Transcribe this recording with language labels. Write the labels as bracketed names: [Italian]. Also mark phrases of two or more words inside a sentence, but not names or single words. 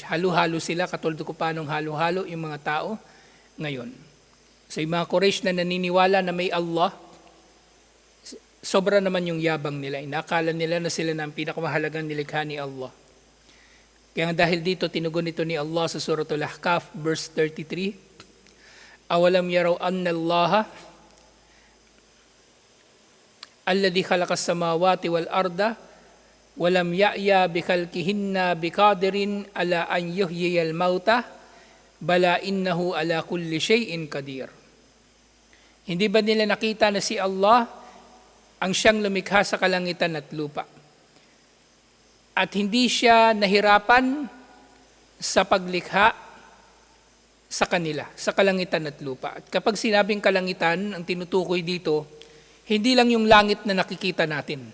[Filipino] Halo-halo sila, katulad ko paanong halo-halo yung mga tao ngayon. So, yung mga Quraysh na naniniwala na may Allah, sobra naman yung yabang nila. Inakala nila na sila na ang pinakamahalagang nilikha ni Allah. Kaya dahil dito, tinugon ito ni Allah sa Suratul Ahqaf, verse 33, [Arabic] أولم يروا أن الله الذي خلق السماوات والأرض ولم يعي بخلقهن بقادر على أن يحيي الموتى بلى إنه على كل شيء قدير. [Filipino] Hindi ba nila nakita na si Allah ang siyang lumikha sa kalangitan at lupa? At hindi siya nahirapan sa paglikha sa kanila, sa kalangitan at lupa. At kapag sinabing kalangitan, ang tinutukoy dito, hindi lang yung langit na nakikita natin.